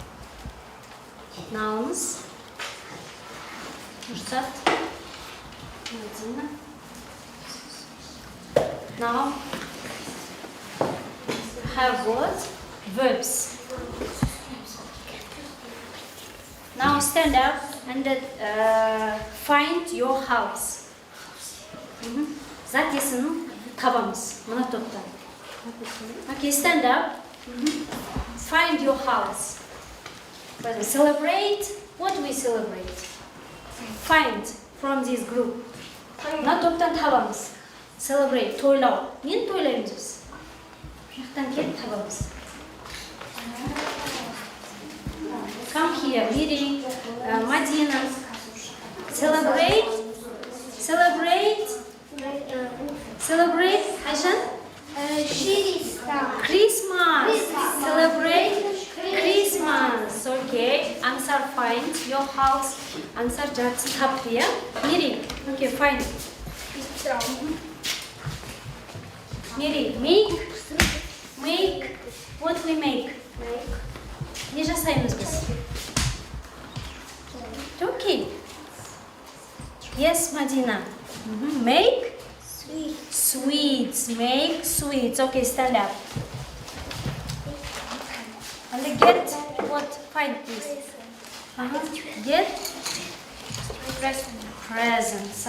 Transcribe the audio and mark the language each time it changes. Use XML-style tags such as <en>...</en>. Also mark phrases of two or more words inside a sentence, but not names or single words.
<en>Now have what? Verbs. Now stand up and find your house.</en> <kk>Зат есімін табамыз мына топтан.</kk> <en>Okay, stand up. Find your house. Celebrate. What we celebrate? Find from this group.</en> <kk>Мына топтан табамыз. Celebrate. Тойлау. Нені тойлаймыз біз? Жақтан келіп табамыз.</kk> <en>Come here, Miri, Madina. Celebrate. Ayşan? Christmas. Celebrate Christmas. Okay. Answer find your house. Answer just tap here. Miri. Okay, find. Miri, make. What we make?</en> <kk>Не жасаймыз біз.</kk> <en>Okay. Yes, Madina. Make sweets. Make sweets. Okay, stand up. And get what? Find please. Get presents.</en>